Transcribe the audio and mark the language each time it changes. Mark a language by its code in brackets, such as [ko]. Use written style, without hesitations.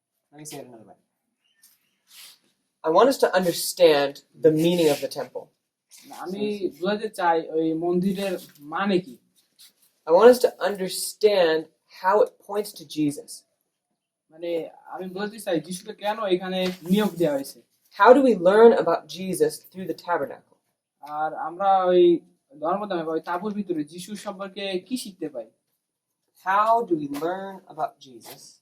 [en] Let me say it another way. I want us to understand the meaning of the temple. [bn] আমি বুঝাতে চাই ওই মন্দিরের মানে কি। [en] I want us to understand how it points to Jesus. [bn] মানে আমি বলতে চাই যিশুকে কেন এখানে নিয়োগ দেওয়া হয়েছে। [en] How do we learn about Jesus through the tabernacle? [bn] আর আমরা ওই ধর্মধামে বা ওই তাঁবুর ভিতরে যিশু সম্পর্কে কি শিখতে পাই? [en] How do we learn about Jesus